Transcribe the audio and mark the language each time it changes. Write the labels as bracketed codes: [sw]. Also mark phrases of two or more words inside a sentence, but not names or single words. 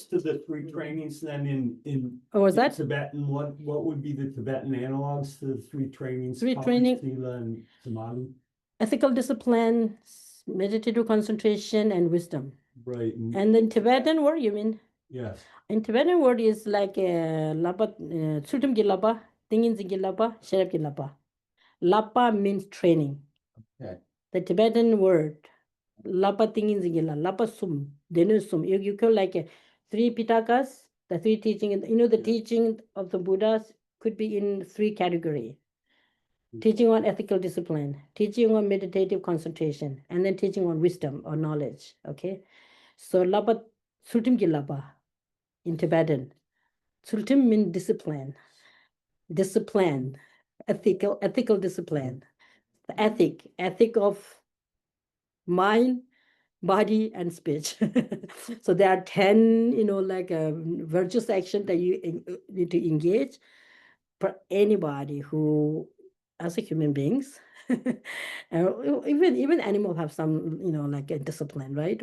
[en] to the three trainings then in what was that? Tibetan, what would be the Tibetan analogs to the three trainings? Three Papa, training- Sila, and Samadhi? Ethical discipline, meditative concentration, and wisdom. Right. And then Tibetan word, you mean? Yes. In Tibetan word is like [bo] lapa, sultum gi lapa, tingin gi lapa, sherep gi lapa. [en] Lapa means training. Okay. The Tibetan word, [bo] lapa tingin zingila, lapa sum, denu sum. [en] You call like three pitakas, the three teaching. The teaching of the Buddhas could be in three categories. Teaching on ethical discipline, teaching on meditative concentration, and then teaching on wisdom or knowledge. Okay, so [bo] lapa sultim ki lapa [en] in Tibetan. Sultim means discipline, ethical discipline, the ethic of mind, body, and speech. So there are 10, like virtuous action that you need to engage for anybody who, as a human beings, even animals have some, like a discipline, right?